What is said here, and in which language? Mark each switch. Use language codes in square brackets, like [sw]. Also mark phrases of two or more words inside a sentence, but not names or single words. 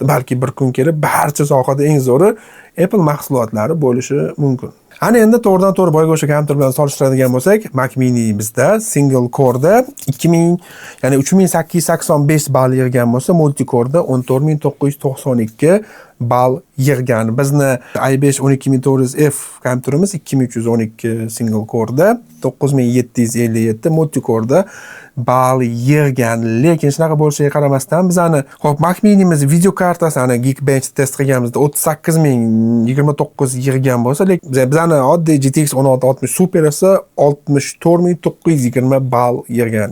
[uz] Balki bir kun kelib barcha sohada eng zo'ri Apple mahsulotlari bo'lishi mumkin. Ana endi to'g'ridan-to'g'ri boyga o'sha kompyuter bilan solishtiradigan bo'lsak, Mac Mini bizda [en] single core [uz] da 3000, ya'ni 3885 ball yig'gan bo'lsa, [en] multi core [uz] da 14992 ball yig'gan. Bizni i5 12400F kompyuterimiz 2312 [en] single core [uz] da 9757 [en] multi core [uz] da ball yig'gan. Lekin shunaqa bo'lishiga qaramasdan bizani hop Mac Mini'miz video kartasi ana Geekbench test qilganimizda 38029 yig'gan bo'lsa, lekin bizani oddiy GTX 1660 Super esa 64920 ball yig'gan.